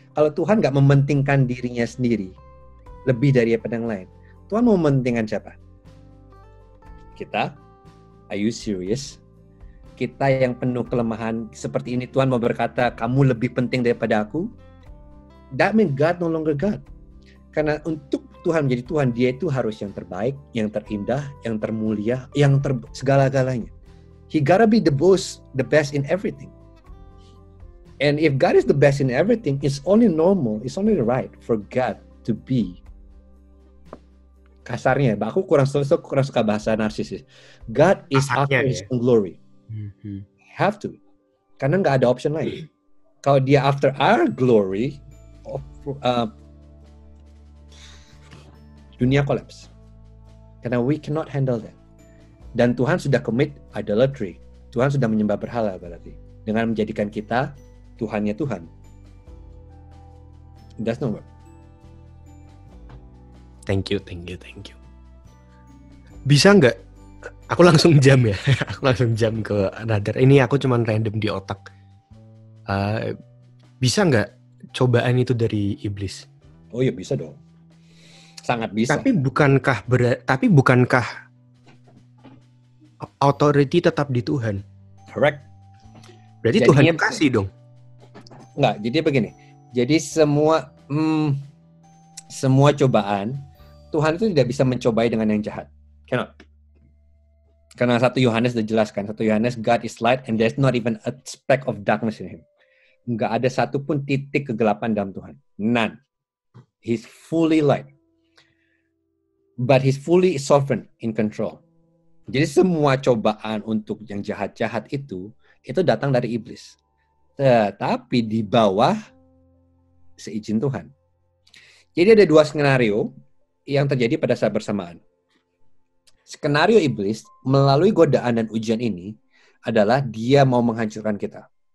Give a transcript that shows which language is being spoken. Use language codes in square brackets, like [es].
[id] Kalau Tuhan nggak mementingkan dirinya sendiri lebih daripada yang lain, Tuhan mau mementingkan siapa? Kita? [en] Are you serious? [id] Kita yang penuh kelemahan seperti ini, Tuhan mau berkata, kamu lebih penting daripada aku? [en] That means God no longer God. [id] Karena untuk Tuhan menjadi Tuhan, dia itu harus yang terbaik, yang terindah, yang termulia, yang segala-galanya. [en] He gotta be the best in everything. And if God is the best in everything, it's only normal, it's only right for God to be. [id] Kasarnya, aku kurang suka bahasa narsis. [en] God is after His own glory. Have to. [id] Karena nggak ada option lain. Kalau dia [en] after our glory, [id] dunia collapse. [en] Karena we cannot handle that. [id] Dan Tuhan sudah [en] commit idolatry. [id] Tuhan sudah menyembah berhala berarti. Dengan menjadikan kita Tuhannya Tuhan. [en] That's not work. Thank you. [id] Bisa nggak? Aku langsung jam ya. Aku langsung jam ke another. Ini aku cuman random di otak. Bisa nggak cobaan itu dari iblis? Oh ya bisa dong. Sangat bisa. Tapi bukankah authority tetap di Tuhan? [en] Correct. [id] Berarti jadinya, Tuhan kasih dong. Enggak, jadi begini. Jadi semua cobaan Tuhan itu tidak bisa mencobai dengan yang jahat. [en] Cannot. [id] Karena 1 Yohanes sudah jelaskan, 1 Yohanes, [en] God is light and there's not even a speck of darkness in Him. [id] Enggak ada satupun titik kegelapan dalam Tuhan. [en] None. He's fully light. But He's fully sovereign in control. [id] Jadi semua cobaan untuk yang jahat-jahat itu datang dari iblis. Tetapi di bawah seizin Tuhan. Jadi ada 2 skenario yang terjadi pada saat bersamaan. Skenario iblis melalui godaan dan ujian ini adalah dia mau menghancurkan kita.